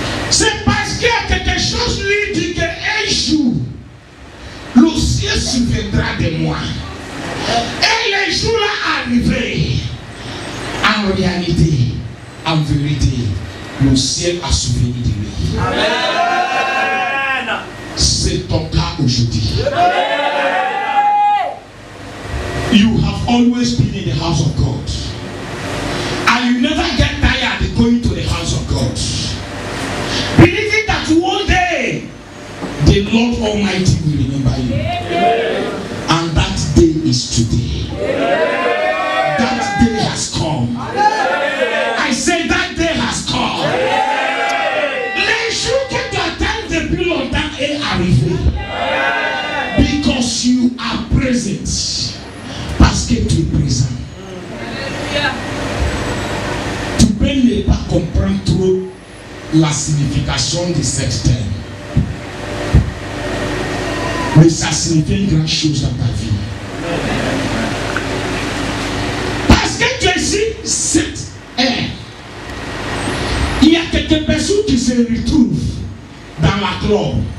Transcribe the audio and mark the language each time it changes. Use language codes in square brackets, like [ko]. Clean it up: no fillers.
[fr] C'est parce qu'il y a quelque chose lui dit qu'un jour, le ciel souviendra de moi. Et les jours-là arrivés, en réalité, en vérité, le ciel a souvenu de lui. Amen. C'est ton cas aujourd'hui. [en] You have always been in the house of God. And you never get tired of going to the house of God. Believing that one day the Lord Almighty will remember you. And that day is today. That day has come. I say that day has come. [fr] Les jours que tu attends depuis longtemps est arrivé. [en] Because you are present. [fr] Parce que tu es présent. Tu peux ne pas comprendre trop la signification de cette terme. Mais ça signifie une grande chose dans ta vie. Parce que tu es ici, cette ère. Il y a quelques personnes qui se retrouvent dans la gloire.